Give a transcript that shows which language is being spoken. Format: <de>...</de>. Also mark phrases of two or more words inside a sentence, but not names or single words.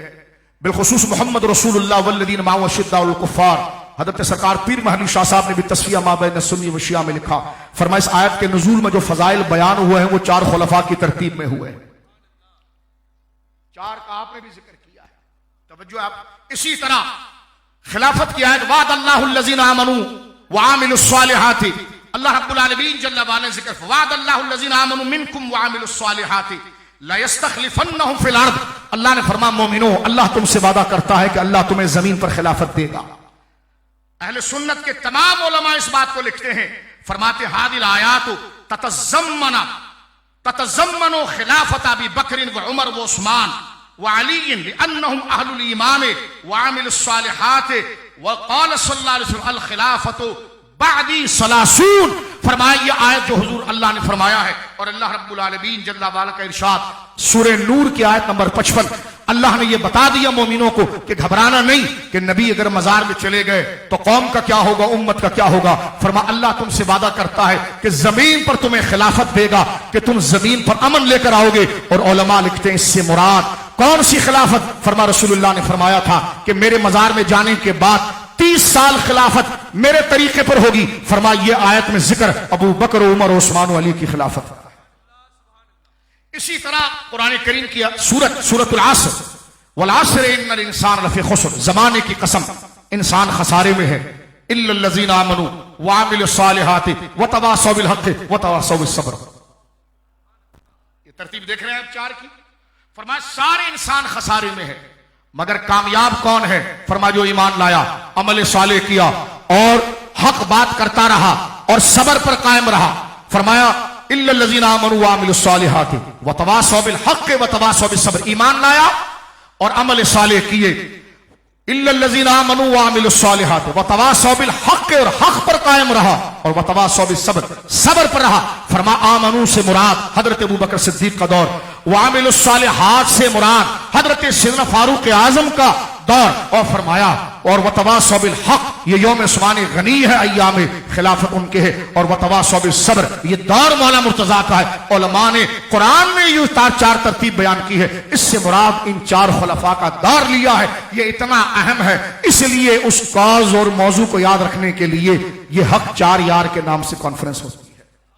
<ar>بالخصوص محمد رسول الله والذين معه أشداء الكفار,</ar> <hi>हज़रत सरकार पीर महली शाह साहब ने भी तस्फिया मा बैन सुन्नी व शिया में लिखा। फरमाया इस आयत के नुज़ूल में जो फजाइल बयान हुए हैं वो 4 खुलफा की तरतीब में हुए हैं। 4 का आपने भी जिक्र किया है, तवज्जो आप।</hi> <ar>इसी तरह खिलाफत की आयत وعد الله الذين آمنوا وعملوا الصالحات الله رب العالمين جل وعلا ذكر وعد الله الذين آمنوا منكم وعملوا الصالحات ليستخلفنهم في الأرض.</ar> <hi>अल्लाह ने फरमाया मोमिनो, अल्लाह तुमसे वादा करता है कि अल्लाह तुम्हें जमीन पर खिलाफत देगा। अहले सुन्नत के तमाम उलमा इस बात को लिखते हैं, फरमाते</hi> <ar>هذه الآية تتضمن خلافة أبي بكر وعمر وعثمان وعلي لأنهم أهل الإيمان وعملوا الصالحات وقال صلى الله عليه وسلم الخلافة بعدي ثلاثون.</ar> <hi>फरमाया ये आयत जो हुजूर अल्लाह ने फरमाया है, और</hi> <ar>الله رب العالمين جل وعلا</ar> <hi>का इरशाद सूरह नूर की आयत नंबर 55, अल्लाह ने यह बता दिया मोमिनों को कि घबराना नहीं कि नबी अगर मजार में चले गए तो कौम का क्या होगा, उम्मत का क्या होगा। फरमा अल्लाह तुमसे वादा करता है कि जमीन पर तुम्हें खिलाफत देगा, कि तुम जमीन पर अमन लेकर आओगे। और उलमा लिखते हैं इससे मुराद कौन सी खिलाफत? फरमा रसूलुल्लाह ने फरमाया था कि मेरे मजार में जाने के बाद 30 साल खिलाफत मेरे तरीके पर होगी। फरमा ये आयत में जिक्र अबू बकर, उमर, उस्मान, अली की खिलाफत। इसी तरह कुरान करीम की सूरतुल अस्र</hi> <ar>والعصر إن الإنسان لفي خسر,</ar> <hi>जमाने की कसम इंसान खसारे में है,</hi> <ar>إلا الذين آمنوا وعملوا الصالحات وتواصوا بالحق وتواصوا بالصبر.</ar> <hi>ये तरतीब देख रहे हैं आप 4 की। फरमाया सारे इंसान खसारे में है, मगर कामयाब कौन है? फरमा जो ईमान लाया, अमल साले किया और हक बात करता रहा और सबर पर कायम रहा।</hi> <ar>फरमाया إلا الذين آمنوا وعملوا الصالحات وتواصوا بالحق وتواصوا بالصبر.</ar> <hi>ईमान लाया और अमल साले किए,</hi> <ar>إلا الذين آمنوا وعملوا الصالحات وتواصوا بالحق,</ar> <hi>और हक पर कायम रहा, और</hi> <ar>وتواصوا بالصبر,</ar> <hi>सब्र पर रहा। फरमा आमनू से मुराद हजरत अबू बकर सिद्दीक का दौर,</hi> <ar>وعملوا الصالحات</ar> <hi>से मुराद हजरत सैयदना फारूक आजम का दौर, और फरमाया और</hi> <ar>وتواصوا بالحق,</ar> <hi>ये यौम सुबान गनी है, अय्याम खिलाफत उनके है, और</hi> <ar>وتواصوا بالصبر,</ar> <hi>ये दौर मौला मुर्तजा का है। उलमा ने कुरान में ये चार तरतीब बयान की है, इससे मुराद इन चार खुलफा का दौर लिया है। ये इतना अहम है, इसलिए उस कौज और मौजू को याद रखने के लिए ये हक चार यार के नाम से कॉन्फ्रेंस होती है।</hi>